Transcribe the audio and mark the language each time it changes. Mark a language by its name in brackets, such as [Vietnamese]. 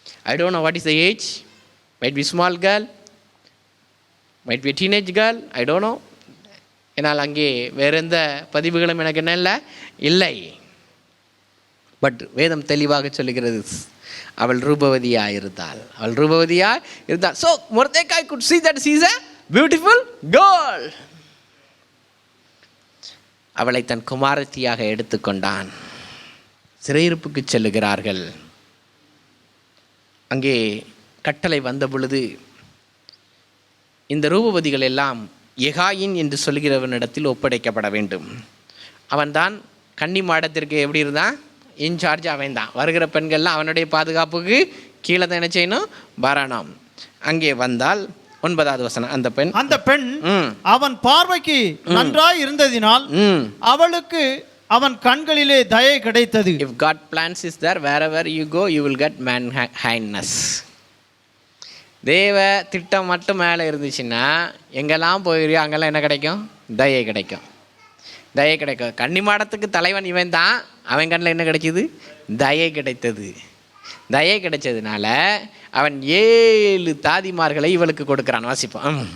[English] I don't know what is the age, might be small girl, might be teenage girl, I don't know. [Tamil] என்னால் அங்கே வேறு எந்த பதிவுகளும் எனக்கு என்ன இல்லை. பட் வேதம் தெளிவாக சொல்லுகிறது, அவள் ரூபவதியாக இருந்தாள், அவள் ரூபவதியாக இருந்தாள். [English] So Mordecai could see that she is a beautiful girl. [Tamil] அவளை தன் குமாரத்தியாக எடுத்துக்கொண்டான். சிறையிருப்புக்கு செல்லுகிறார்கள். அங்கே கட்டளை வந்த பொழுது இந்த ரூபவதிகள் எல்லாம் எகாயின் என்று சொல்கிறவனிடத்தில் ஒப்படைக்கப்பட வேண்டும். அவன்தான் கன்னி மாடத்திற்கு எப்படி இருந்தான், இன்சார்ஜ் அவன் தான். வருகிற பெண்கள்லாம் அவனுடைய பாதுகாப்புக்கு கீழே தான் என்ன செய்யணும், வரணும். அங்கே வந்தால் 9வது வசனம், அந்த பெண் அவன் பார்வைக்கு நன்றாய் இருந்ததினால் அவளுக்கு அவன் கண்களிலே தயை கிடைத்தது. [English] If God plans is there, wherever you go you will get man kindness. [Tamil] தேவ திட்டம் மட்டும் மேலே இருந்துச்சுன்னா எங்கெல்லாம் போயிறியோ அங்கெல்லாம் என்ன கிடைக்கும், தயை கிடைக்கும், தயை கிடைக்கும். கன்னிமாடத்துக்கு தலைவன் இவன் தான், அவன் கண்ணில் என்ன கிடைச்சிது, தயை கிடைத்தது. தயை கிடைச்சதுனால அவன் 7 தாதிமார்களை இவளுக்கு கொடுக்கிறான். வாசிப்போம்.